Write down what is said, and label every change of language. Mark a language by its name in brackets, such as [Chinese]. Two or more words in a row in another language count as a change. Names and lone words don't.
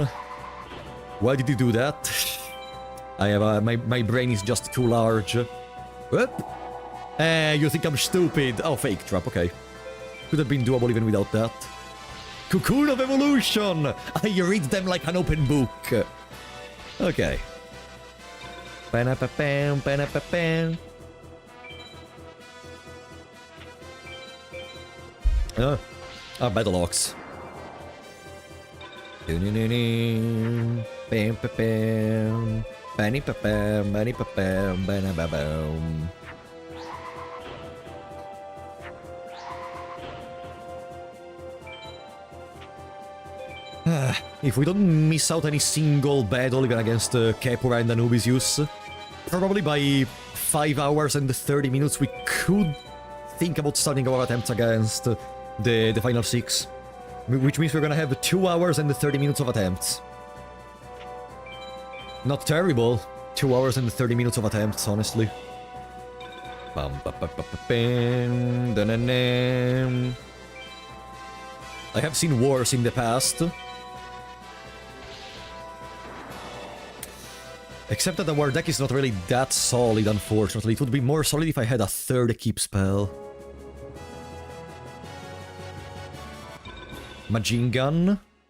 [English] Why did you do that? I have my brain is just too large. Whoop. You think I'm stupid? Oh, fake trap, okay. Could have been doable even without that. Cocoon of Evolution! I read them like an open book. Okay. Ba-na-ba-bam, ba-na-ba-bam. Battle Ox. Bam, ba, bam. Banny, ba, bam, banny, ba, bam, banna, ba, bam. If we don't miss out any single battle even against Kepura and Anubisius, probably by 5 hours and 30 minutes we could think about starting our attempts against the final 6. Which means we're gonna have 2 hours and 30 minutes of attempts. Not terrible. 2 hours and 30 minutes of attempts, honestly. Bam, ba, ba, ba, ba, bam, da-na-na. I have seen worse in the past. Except that our deck is not really that solid, unfortunately. It would be more solid if I had a third keep spell. Machine gun.